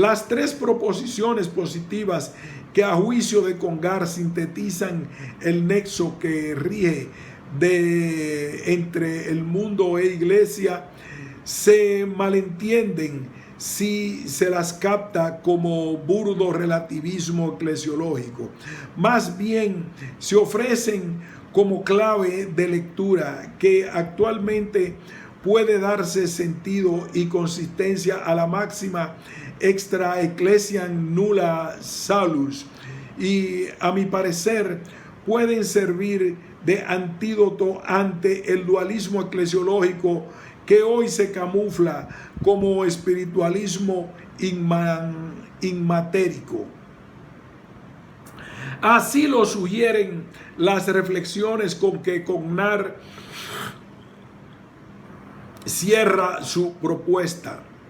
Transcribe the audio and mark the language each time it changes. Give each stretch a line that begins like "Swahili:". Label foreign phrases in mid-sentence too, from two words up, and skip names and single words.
Spanish: Las tres proposiciones positivas que a juicio de Congar sintetizan el nexo que rige entre el mundo e iglesia, se malentienden si se las capta como burdo relativismo eclesiológico. Más bien se ofrecen como clave de lectura que actualmente puede darse sentido y consistencia a la máxima
Latin: extra ecclesiam nulla salus,
Spanish: y a mi parecer pueden servir de antídoto ante el dualismo eclesiológico que hoy se camufla como espiritualismo inmatérico. Así lo sugieren las reflexiones con que Congar cierra su propuesta.